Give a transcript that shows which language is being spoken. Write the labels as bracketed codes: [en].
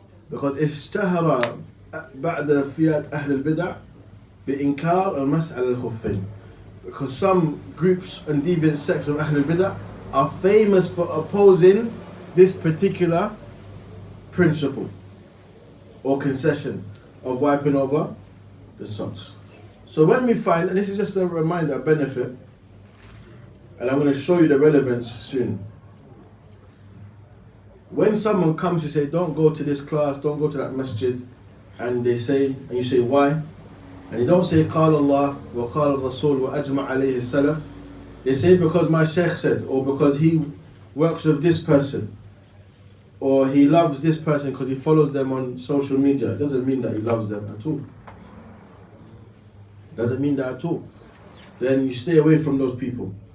[en] Because [ar] اشتهر بعد فئات أهل البدع بإنكار المسح على الخفين. [en] Because some groups and deviant sects of Ahlul Bid'ah are famous for opposing this particular principle or concession of wiping over the socks. So when we find, and this is just a reminder, a benefit, and I'm going to show you the relevance soon. When someone comes to say, don't go to this class, don't go to that masjid, and they say, and you say, why? And they don't say, [ar] قال الله وقال الرسول وأجمع عليه السلف. [en] They say, because my sheikh said, or because he works with this person, or he loves this person because he follows them on social media. It doesn't mean that he loves them at all. Doesn't mean that at all. Then you stay away from those people.